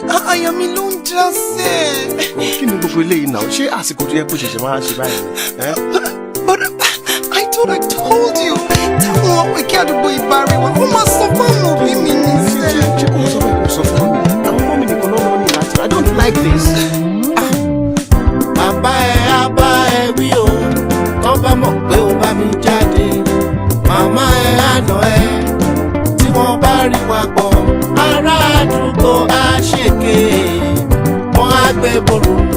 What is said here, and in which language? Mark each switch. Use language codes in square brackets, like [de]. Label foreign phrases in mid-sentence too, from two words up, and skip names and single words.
[yo] Àyà mi ló ń já sẹ́. Kí ni gbogbo eléyìí náà? Ṣé àsìkò tó yẹ kó ṣẹ̀ṣẹ̀ máa ṣe báyìí? Ẹ́? [en] But I thought I told you. [yo] Táwọn ọmọ ìkẹ́ àdúgbò ìbá rí wa, wọ́n máa sọ fún àwọn òbí mi ní Ṣé, sẹ́. ṣé, ṣé kò sọ bẹ́ẹ̀, kò sọ fún mi? Àwọn ọmọ mi nìkan náà ló ní láti. [en] I don't like this. [yo] Bàbá ẹ á bá ẹ wí o, tán bá mọ̀ pé o bá mi jáde. Màmá ẹ á nà ẹ, tí wọ́n bá rí wa pọ̀. Ará àdúgbò á ṣèké, wọ́n á gbé borò.